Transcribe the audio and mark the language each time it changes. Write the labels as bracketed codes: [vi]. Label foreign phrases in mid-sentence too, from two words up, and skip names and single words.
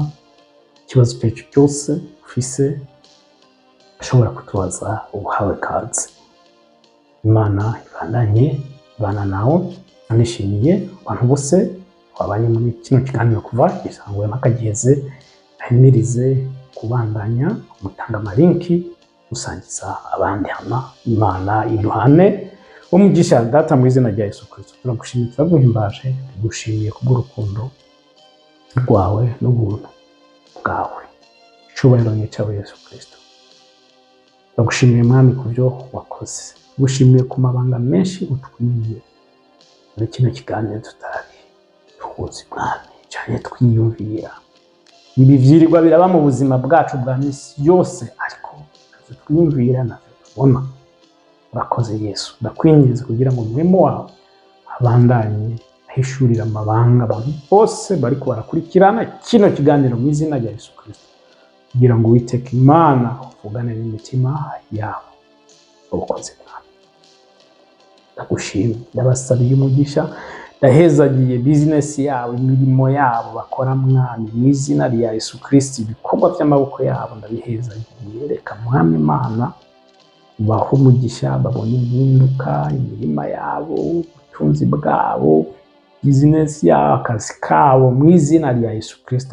[rn] Ikibazo cyacu cyose ufise ushobora kutubaza, ubuhawe kazi. Imana ibandanye ibana nawe. Nishimiye abantu bose twabanye muri kino kiganiro kuva gisangwe mpaka giheze. Ahimirize kubandanya mutanga amalinki, gusangiza abandi hama. Imana iduhane umugisha. Data mu izina rya Yesu Kristo turagushimiye, turaguhimbaje, tugushimiye kubw'urukundo rwawe n'ubuntu bwawe. Icyubahiro ni icyawe Yesu Kristo. Turagushimiye Mwami ku byo wakoze. Tugushimiye ku mabanga menshi utwiye muri kino kiganiro tutari tuzi Mwami, cyane twiyumvira. Ibi vyirirwa biraba mu buzima bwacu bwa misi yose, ariko twiyumvira navyo tubona. Urakoze Yesu. Ndakwinginze kugira ngo umurimo wawe abandanye ahishurira amabanga abantu bose bariko barakurikirana kino kiganiro mu izina rya Yesu Kristo, kugira ngo Uwiteka Imana uvugane n'imitima yabo. Ukoze Mwami. Ndagushimye, ndabasabiye umugisha, ndahezagiye business yabo, imirimo yabo bakora Mwami, mu izina rya Yesu Kristo. Ibikorwa by'amaboko yabo ndabihezagiye. Reka Mwami Imana ubahe umugisha, babone impinduka, imirima yabo, ubutunzi bwabo, business yabo, akazi kabo, mu izina rya Yesu Kristo.